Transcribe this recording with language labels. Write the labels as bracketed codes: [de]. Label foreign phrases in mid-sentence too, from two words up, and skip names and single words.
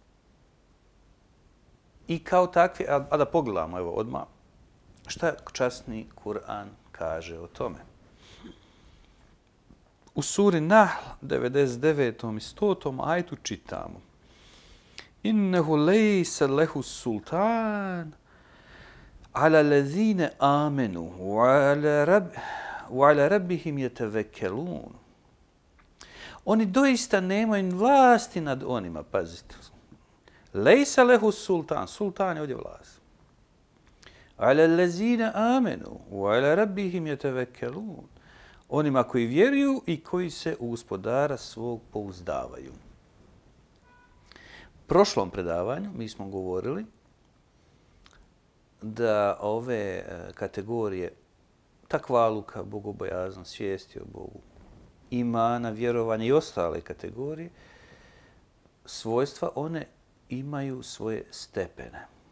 [bs] I kao takvi, a da pogledamo evo odmah, šta časni Kur'an kaže o tome. U suri Nahl 99. i 100. ajetu čitamo: [ar] إنه ليس له سلطان على الذين آمنوا وعلى ربهم يتوكلون. [bs] Oni doista nemaju vlasti nad onima, pazite. [ar] ليس له سلطان, [bs] sultan je ovdje vlast. [ar] على الذين آمنوا وعلى ربهم يتوكلون. [bs] Onima koji vjeruju i koji se u Gospodara svog pouzdavaju. U prošlom predavanju mi smo govorili da ove kategorije takvaluka, bogobojaznost, svijesti o Bogu, imana, vjerovanja i ostale kategorije, svojstva, one imaju svoje stepene.